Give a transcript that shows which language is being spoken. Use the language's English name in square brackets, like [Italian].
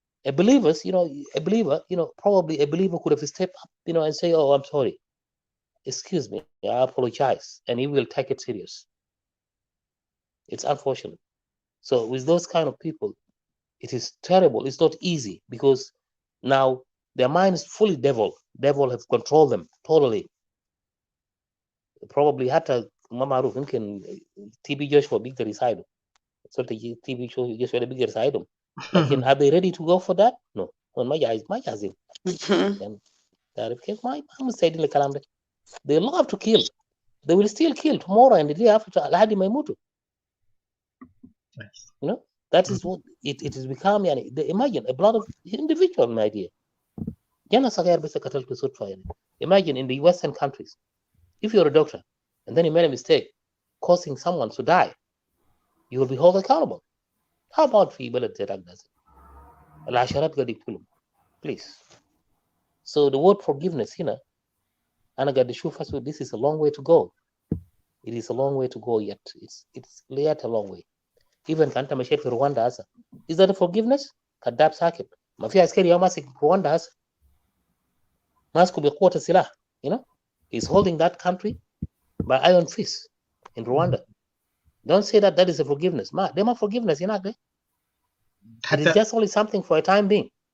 [English] A believers, a believer, probably a believer could have stepped up, and say, "Oh, I'm sorry, excuse me, I apologize," and he will take it serious. It's unfortunate. So with those kind of people, it is terrible. It's not easy because now their mind is fully devil. Devil have controlled them totally. Probably [Arabic] حتى ما معروف يمكن TB Joshua بيقدر يساعده. [English] So the TB Joshua [Arabic] بيقدر يساعدهم. لكن [English] are they ready to go for that? No. [Arabic] ما جاهزين. يعني تعرف كيف ما مستعدين للكلام ده. [English] They love to kill. They will still kill tomorrow and the day after [Arabic] لحد ما يموتوا. [English] That is what it has become. يعني imagine a blood of individual, my dear. [Arabic] جانا صغير بس قتلت صدفة يعني. [English] Imagine in the Western countries, if you're a doctor and then you made a mistake causing someone to die, you will be held accountable. How about [Arabic] في بلد زي ده العشرات قاعد يقتلوا. [English] Please. So the word forgiveness [Arabic] هنا أنا قاعد أشوف [English] this is a long way to go. It is a long way to go yet. It's yet a long way. Even [Arabic] كأنت مشيت في رواندا هسه. [English] Is that a forgiveness? [Arabic] كذاب ساكت. ما في عسكري يوم ماسك رواندا هسه. ماسكه بقوة السلاح. [English] He's holding that country by iron fist in Rwanda. Don't say that is a forgiveness. They are forgiveness. It is just only something for a time being.